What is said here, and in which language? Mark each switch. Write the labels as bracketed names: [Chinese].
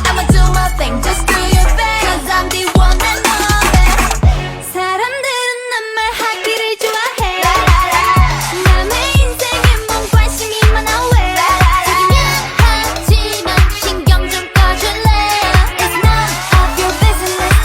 [English] I'ma do my thing, just do your thing. Cause I'm the one and only. [Korean] 사람들은 난 말하기를 좋아해. 남의 인생에 뭔 관심이 많아 왜. 하지만 신경 좀 꺼줄래. [English] It's none of your business.